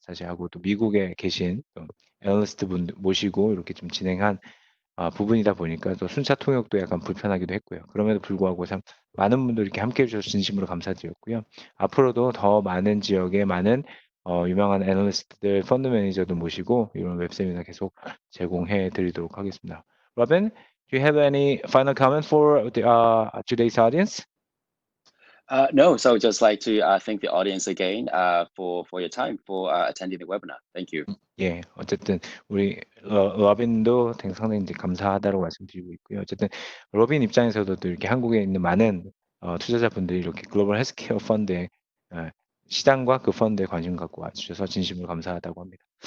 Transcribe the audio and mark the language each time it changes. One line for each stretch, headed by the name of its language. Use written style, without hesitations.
Korean: 사실 하고 또 미국에 계신 애널리스트 분 모시고 이렇게 좀 진행한 부분이다 보니까 또 순차 통역도 약간 불편하기도 했고요. 그럼에도 불구하고 참 많은 분들이 이렇게 함께 해주셔서 진심으로 감사드렸고요. 앞으로도 더 많은 지역에 많은 유명한 애널리스트들, 펀드 매니저도 모시고 이런 웹세미나 계속 제공해 드리도록 하겠습니다.
English: Robin, do you have any final comment for today's audience? No, so just like to thank the audience again for your time for attending the webinar. Thank you.
Korean: 예, 어쨌든 우리 러빈도 상당히 이제 감사하다고 말씀드리고 있고요. 어쨌든 러빈 입장에서도 또 이렇게 한국에 있는 많은 투자자분들이 이렇게 글로벌 헬스케어 펀드에 시장과 그 펀드에 관심 갖고 와주셔서 진심으로 감사하다고 합니다.